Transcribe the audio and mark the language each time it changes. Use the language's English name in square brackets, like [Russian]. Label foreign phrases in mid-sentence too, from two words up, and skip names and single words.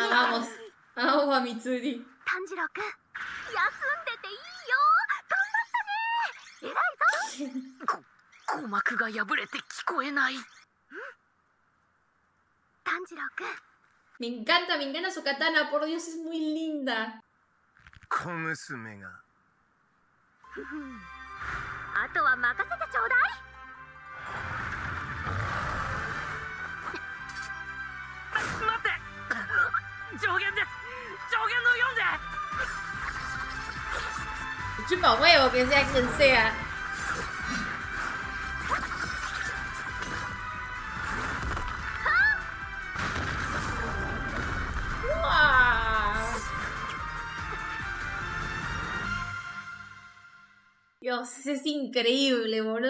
[Japanese] Ah, さん。 [Spanish] vamos. Vamos a Mitsuri. [Japanese] 炭治郎くん、休んでていいよ。頑張ったね。偉いぞ。鼓膜が破れて聞こえない。炭治郎くん、 [Spanish] Me encanta su katana. Por Dios, es muy linda. [Japanese] 小娘が。あとは任せてちょうだい。待って。上限です。上限の4で。 [Spanish] Chupa huevo que sea quien sea. ¡Wow! Dios, es increíble, boludo.